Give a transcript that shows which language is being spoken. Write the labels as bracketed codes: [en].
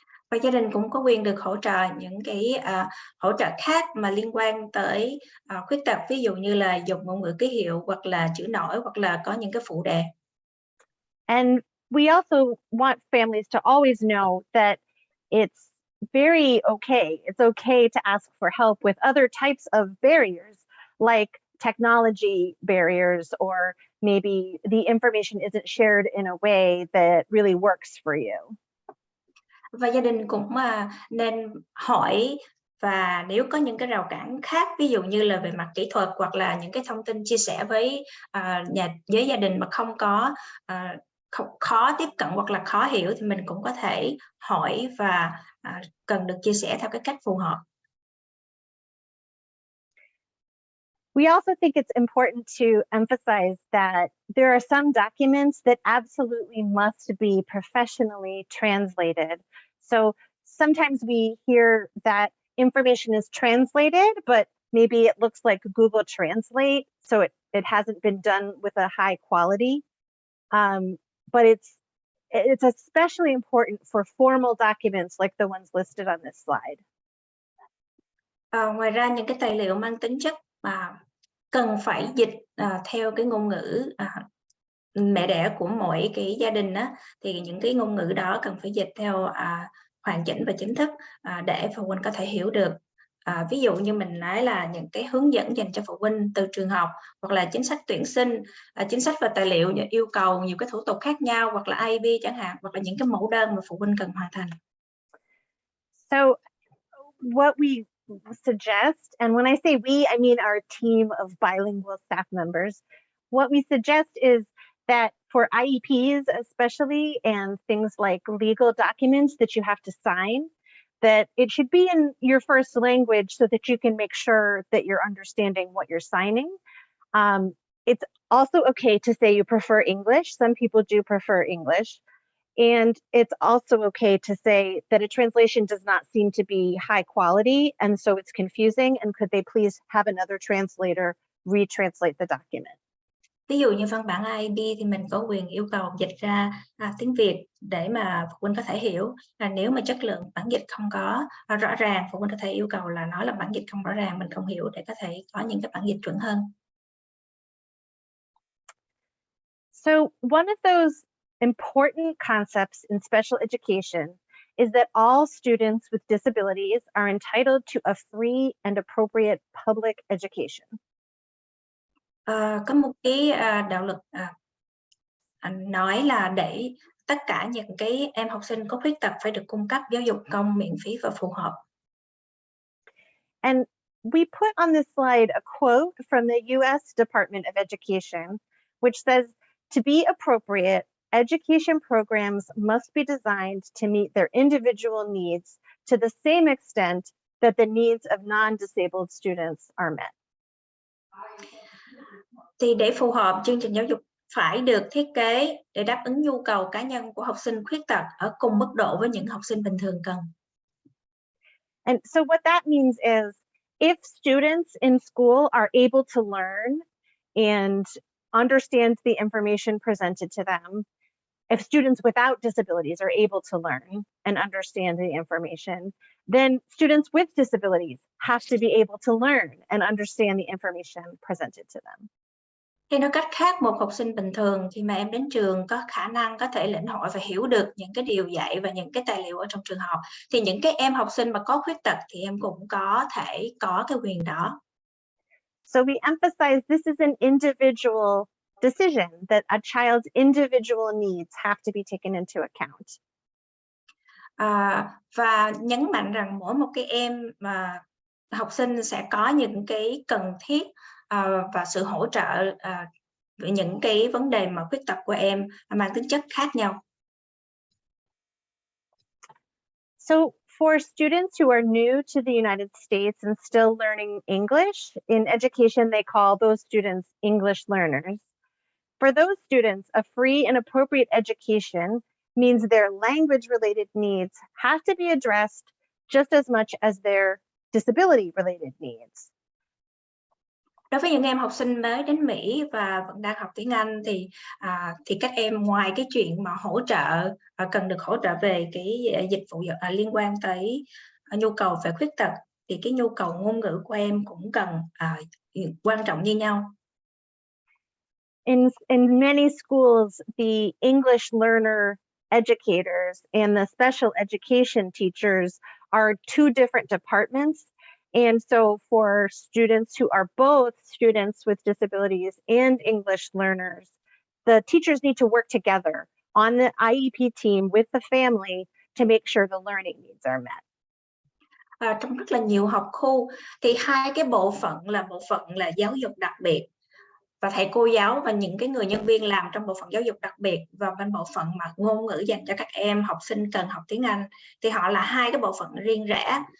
[vi] Và gia đình cũng có quyền được hỗ trợ những cái hỗ trợ khác mà liên quan tới khuyết tật, ví dụ như là dùng ngôn ngữ ký hiệu hoặc là chữ nổi hoặc là có những cái phụ đề. [en] And we also want families to always know that it's very okay. It's okay to ask for help with other types of barriers, like technology barriers, or maybe the information isn't shared in a way that really works for you. [vi] Và gia đình cũng nên hỏi, và nếu có những cái rào cản khác, ví dụ như là về mặt kỹ thuật hoặc là những cái thông tin chia sẻ với với gia đình mà không có khó tiếp cận hoặc là khó hiểu, thì mình cũng có thể hỏi và cần được chia sẻ theo cái cách phù hợp. [en] We also think it's important to emphasize that there are some documents that absolutely must be professionally translated. So sometimes we hear that information is translated, but maybe it looks like Google Translate, so it hasn't been done with a high quality. But it's especially important for formal documents like the ones listed on this slide. [vi] Ngoài ra những cái tài liệu mang tính chất mà cần phải dịch theo cái ngôn ngữ mẹ đẻ của mỗi cái gia đình á, thì những cái ngôn ngữ đó cần phải dịch theo hoàn chỉnh và chính thức để phụ huynh có thể hiểu được. Ví dụ như mình nói là những cái hướng dẫn dành cho phụ huynh từ trường học, hoặc là chính sách tuyển sinh, chính sách và tài liệu yêu cầu nhiều cái thủ tục khác nhau, hoặc là IB chẳng hạn, hoặc là những cái mẫu đơn mà phụ huynh cần hoàn thành. [en] So what we suggest, and when I say we, I mean our team of bilingual staff members, what we suggest is that for IEPs especially, and things like legal documents that you have to sign, that it should be in your first language so that you can make sure that you're understanding what you're signing. It's also okay to say you prefer English. Some people do prefer English. And it's also okay to say that a translation does not seem to be high quality, and so it's confusing, and could they please have another translator retranslate the document? [vi] Ví dụ như văn bản IB thì mình có quyền yêu cầu dịch ra tiếng Việt để mà phụ huynh có thể hiểu. Nếu mà chất lượng bản dịch không có rõ ràng, phụ huynh có thể yêu cầu là nói là bản dịch không rõ ràng, mình không hiểu, để có thể có những cái bản dịch chuẩn hơn. [en] So one of those important concepts in special education is that all students with disabilities are entitled to a free and appropriate public education. [vi] Có một cái đạo luật nói là để tất cả những cái em học sinh có khuyết tật phải được cung cấp giáo dục công miễn phí và phù hợp. [en] And we put on this slide a quote from the US Department of Education, which says, "To be appropriate, education programs must be designed to meet their individual needs to the same extent that the needs of non-disabled students are met." [vi] Thì để phù hợp, chương trình giáo dục phải được thiết kế để đáp ứng nhu cầu cá nhân của học sinh khuyết tật ở cùng mức độ với những học sinh bình thường cần. [en] And so what that means is, if students in school are able to learn and understand the information presented to them, if students without disabilities are able to learn and understand the information, then students with disabilities have to be able to learn and understand the information presented to them. [vi] Hay nói cách khác, một học sinh bình thường khi mà em đến trường có khả năng có thể lĩnh hội và hiểu được những cái điều dạy và những cái tài liệu ở trong trường học, thì những cái em học sinh mà có khuyết tật thì em cũng có thể có cái quyền đó. [en] So we emphasize this is an individual decision, that a child's individual needs have to be taken into account. [vi] Và nhấn mạnh rằng mỗi một cái em mà học sinh sẽ có những cái cần thiết và sự hỗ trợ về những cái vấn đề mà khuyết tật của em mang tính chất khác nhau. [en] So for students who are new to the United States and still learning English, in education they call those students English learners. For those students, a free and appropriate education means their language-related needs have to be addressed just as much as their disability-related needs. [vi] Đối với những em học sinh mới đến Mỹ và vẫn đang học tiếng Anh thì các em ngoài cái chuyện mà hỗ trợ cần được hỗ trợ về cái dịch vụ liên quan tới nhu cầu về khuyết tật thì cái nhu cầu ngôn ngữ của em cũng cần quan trọng như nhau. [en] In many schools, the English learner educators and the special education teachers are two different departments. And so for students who are both students with disabilities and English learners, the teachers need to work together on the IEP team with the family to make sure the learning needs are met. [vi] Trong rất là nhiều học khu thì hai cái bộ phận là giáo dục đặc biệt và thầy cô giáo và những cái người nhân viên làm trong bộ phận giáo dục đặc biệt và bên bộ phận mà ngôn ngữ dành cho các em học sinh cần học tiếng Anh thì họ là hai cái bộ phận riêng rẽ.